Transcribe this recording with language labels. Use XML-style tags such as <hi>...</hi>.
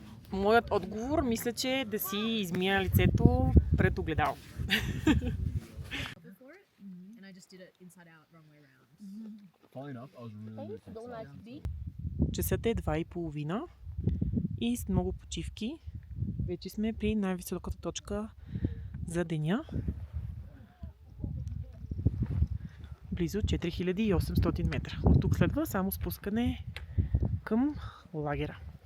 <bg>Моят отговор мисля, че е да си измия лицето пред огледало.</bg> <en>And I just did it inside out, wrong way around. Funny enough, I was really</en> <bg>Часът е 2:30 и с много почивки вече сме при най-високата точка за деня. Близо 4800 метра. От тук следва само спускане към лагера.</bg>